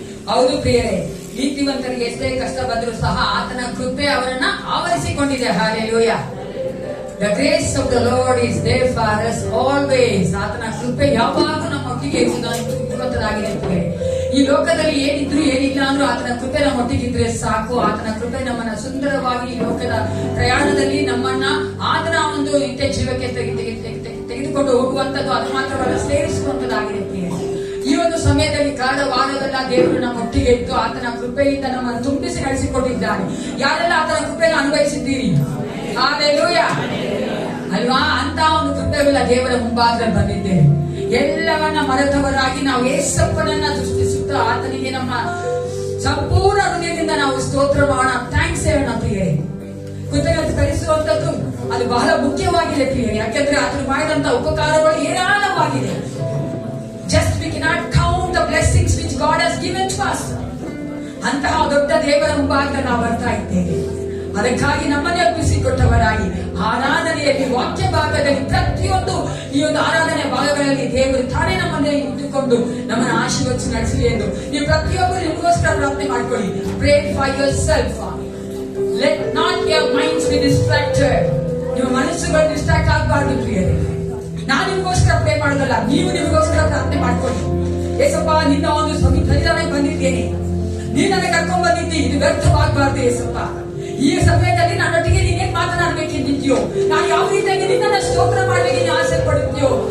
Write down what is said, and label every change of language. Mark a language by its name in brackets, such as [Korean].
[Kannada] ಹೌದು ಪ್ರಿಯರೇ, ನೀತಿವಂತರಿಗೆ ಎಷ್ಟೇ ಕಷ್ಟ ಬಂದರೂ ಸಹ ಆತನ ಕೃಪೆ ಅವರನ್ನ ಆವರಿಸಿಕೊಂಡಿದೆ. Hallelujah. [English] The grace of the Lord is there for us always. [Kannada] ಆತನ ಕೃಪೆ ಯಾವಾಗೂ ನಮ್ಮೊಟ್ಟಿಗೆ ಇರುವಂತದಾಗಿದೆ. ಈ ಲೋಕದಲ್ಲಿ ಏನಿದ್ರು ಏನಿಲ್ಲ ಅಂದ್ರೂ ಆತನ ಕೃಪೆ ನಮ್ಮೊಟ್ಟಿಗಿದ್ರೆ ಸಾಕು. ಆತನ ಕೃಪೆ ನಮ್ಮನ್ನ ಸುಂದರವಾಗಿ ಈ ಲೋಕದ ಪ್ರಯಾಣದಲ್ಲಿ ನಮ್ಮನ್ನ ಆತನ ಒಂದು ನಿತ್ಯ ಜೀವಕ್ಕೆ ತೆಗೆದುಕೊಂಡು ಹೋಗುವಂತದ್ದು, ಅದು ಮಾತ್ರವಲ್ಲ ಸೇರಿಸುವಂತದ್ದಾಗಿದೆ. ಈ ಒಂದು ಸಮಯದಲ್ಲಿ ಕಳೆದ ವಾರದಲ್ಲ ದೇವರು ನಮ್ಮೊಟ್ಟಿಗೆ ಇದ್ದು ಆತನ ಕೃಪೆಯಿಂದ ನಮ್ಮನ್ನು ತುಂಬಿಸಿ ನಡೆಸಿಕೊಂಡಿದ್ದಾನೆ. ಯಾರೆಲ್ಲ ಆತನ ಕೃಪೆಯನ್ನು ಅನುಭವಿಸಿದ್ದೀರಿ? ಹಾಲೆಲೂಯಾ ಅಲ್ವಾ? ಅಂತ ಒಂದು ಕೃಪೆಗಳ ದೇವರ ಮುಂಭಾಗದಲ್ಲಿ ಬಂದಿದ್ದೇವೆ. ಎಲ್ಲವನ್ನ ಮರೆತವರಾಗಿ ನಾವು ಯೇಸಪ್ಪನನ್ನ ಸೃಷ್ಟಿಸುತ್ತಾ ಆತನಿಗೆ ನಮ್ಮ ಸಂಪೂರ್ಣ ಹೃದಯದಿಂದ ನಾವು ಸ್ತೋತ್ರ ಮಾಡೋಣ, ಥ್ಯಾಂಕ್ಸ್ ಹೇಳೋಣ ಪ್ರಿಯರೇ. ಕೃತಜ್ಞತೆ ಸಲ್ಲಿಸುವಂತದ್ದು ಅದು ಬಹಳ ಮುಖ್ಯವಾಗಿದೆ ಪ್ರಿಯರೇ. ಯಾಕೆಂದ್ರೆ ಆತನು ಮಾಡಿದಂತ ಉಪಕಾರಗಳು ಏರಾಳವಾಗಿದೆ. [English] Just we cannot count the blessings which God has given to us. [Kannada] ಅಂತಹ ದೊಡ್ಡ ದೇವರ ಮುಂಭಾಗದಲ್ಲಿ ನಾವು ಬರ್ತಾ ಇದ್ದೇವೆ. ಅದಕ್ಕಾಗಿ ನಮ್ಮನ್ನೇ ಒಪ್ಪಿಸಿಕೊಟ್ಟವರಾಗಿ ಆರಾಧನೆಯಲ್ಲಿ ವಾಕ್ಯ ಭಾಗದಲ್ಲಿ ಪ್ರತಿಯೊಂದು ಈ ಒಂದು ಆರಾಧನೆ ಭಾಗಗಳಲ್ಲಿ ದೇವರು ತಾನೇ ನಮ್ಮನ್ನೇ ಇಟ್ಟುಕೊಂಡು ನಮ್ಮನ್ನು ಆಶೀರ್ವದಿಸಿ ನಡೆಸಲಿ ಎಂದು ನೀವು ಪ್ರತಿಯೊಬ್ಬರು ನಿಮಗೋಸ್ಕರ ಪ್ರಾರ್ಥನೆ ಮಾಡಿಕೊಳ್ಳಿ. [English] Pray for yourself. Let not your minds be distracted. [Kannada] ನಿಮ್ಮ ಮನಸ್ಸುಗಳು ಡಿಸ್ಟ್ರಾಕ್ಟ್ ಆಗಬಾರ್ದು ಪ್ರಿಯರೇ. ನಾನು ನಿಮಗೋಸ್ಕರ ಪ್ರೇ ಮಾಡೋದಲ್ಲ, ನೀವು ನಿಮಗೋಸ್ಕರ ಪ್ರಾರ್ಥನೆ ಮಾಡ್ಕೊಳ್ಳಿ. ಏಸಪ್ಪ, ನಿನ್ನ ಒಂದು ಸನ್ನಿಧಾನಕ್ಕೆ ಬಂದಿದ್ದೇನೆ, ನೀನು ನನಗೆ ಕರ್ಕೊಂಡ್ ಬಂದಿದ್ದಿ, ಇದು ವ್ಯರ್ಥವಾಗಬಾರ್ದು ಏಸಪ್ಪ. ಈ ಸಮಯದಲ್ಲಿ ನನ್ನೊಟ್ಟಿಗೆ ನೀನೇನ್ ಮಾತನಾಡಬೇಕೆಂದಿದ್ಯೋ, ನಾನು ಯಾವ ರೀತಿಯಾಗಿ ನಿನ್ನನ್ನ ಸ್ತೋತ್ರ ಮಾಡಬೇಕೆಂದು ಆಸೆ ಪಡುತ್ತೀಯೋ.